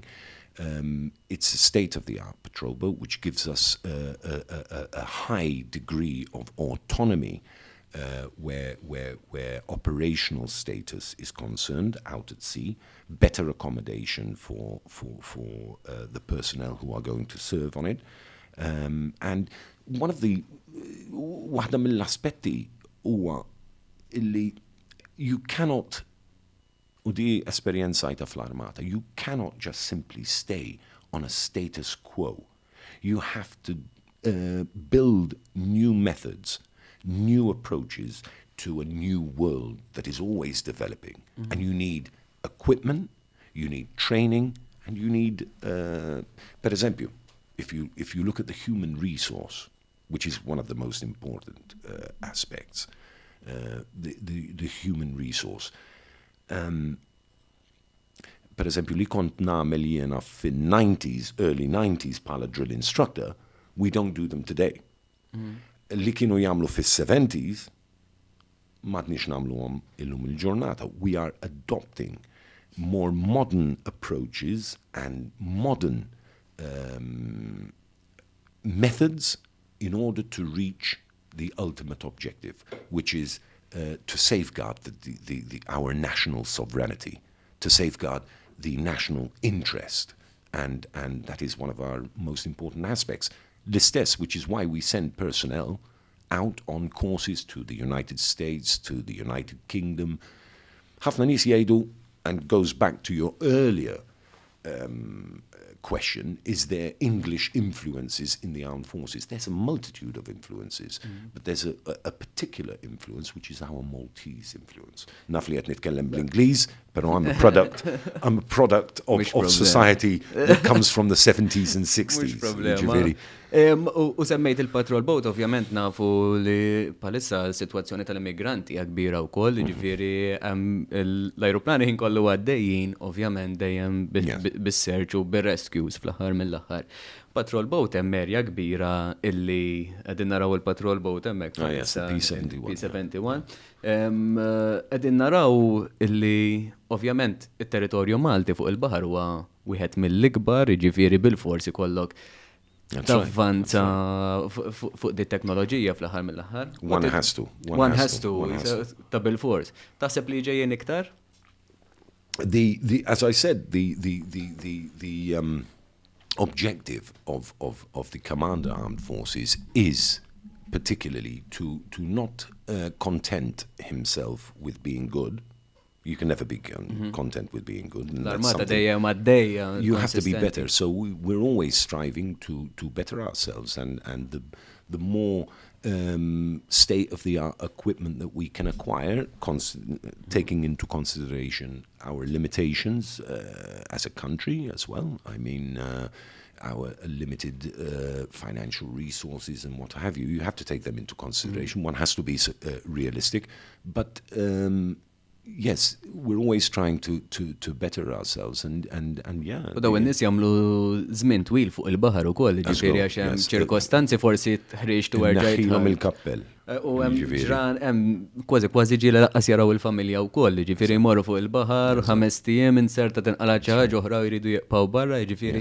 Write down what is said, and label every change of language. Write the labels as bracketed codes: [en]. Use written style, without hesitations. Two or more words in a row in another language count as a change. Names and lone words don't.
[en] It's a state-of-the-art patrol boat, which gives us a high degree of autonomy where operational status is concerned out at sea, better accommodation for the personnel who are going to serve on it, and [mt] waħda mill-aspetti huwa illi [en] you cannot. [mt] U di esperjenzajta fl-Armata, [en] you cannot just simply stay on a status quo. You have to build new methods, new approaches to a new world that is always developing. And you need equipment, you need training, and you need, [mt] per esempio, [en] if you look at the human resource, which is one of the most important aspects, the human resource. [mt] Per esempio, li kont nagħmel jiena fin-90s, [en] early 90s bħala drill instructor, we don't do them today. [mt] Li kienu jagħmlu fis-70s, m'għadniex nagħmluhom illum il-ġurnata. [en] We are adopting more modern approaches and modern methods in order to reach the ultimate objective, which is to safeguard our national sovereignty, to safeguard the national interest, and that is one of our most important aspects. L-istess, which is why we send personnel out on courses to the United States, to the United Kingdom. [mt] Ħafna nies jgħidu, [en] and goes back to your earlier question, is there English influences in the armed forces? There's a multitude of influences, but there's a particular influence, which is our Maltese influence. [mt] Naf li qed nitkellem bl-Ingliż, pero [en] I'm a product of society that comes from the 70s and 60s. [mt] U semmejt il- [en] patrol boat, [mt] ovvjament nafu li palissa l-situazzjoni tal-immigranti hija kbira wkoll, ġifieri l-ajruplani ħin kollu għaddejjin, ovvjament dejjem bis-search u bir-rescues fl-aħħar mill-aħħar. [en] Patrol boat [mt] hemm erja kbira illi qegħdin naraw il- [en] patrol boat [mt] hemmhekk. P-71. Qegħdin naraw illi ovvjament it-territorju Malti fuq il-baħar huwa wieħed mill-ikbar, ġifieri bil-forsi kollok tavvanza fuq di teknoloġija fl-aħħar mill-aħħar. [en] One has to. [mt] Ta' bil-fors. Taħseb li ġejjin iktar? [en] As I said, the objective of the Commander Armed Forces is particularly to not content himself with being good. You can never be content with being good. [mt] L-Armata dejjem għaddejja. [en] You have to be better. So we're always striving to better ourselves, and the more state-of-the-art equipment that we can acquire, taking into consideration our limitations as a country as well. I mean, our limited financial resources and what have you. You have to take them into consideration. One has to be realistic. But yes, we're always trying to better ourselves and yeah. [mt] U daw in-nies jagħmlu żmien twil fuq il-baħar ukoll, ġifieri għax hemm ċirkostanzi forsi tħriġ tu naħħilhom il-kappell. U hemm ġran hemm kważi ġieli laqqas jaraw il-familja wkoll, ġifieri jmorru fuq il-baħar 5 ijiem inserta tinqala' xi ħaġa oħra jridu jeqgħu barra, ġifieri.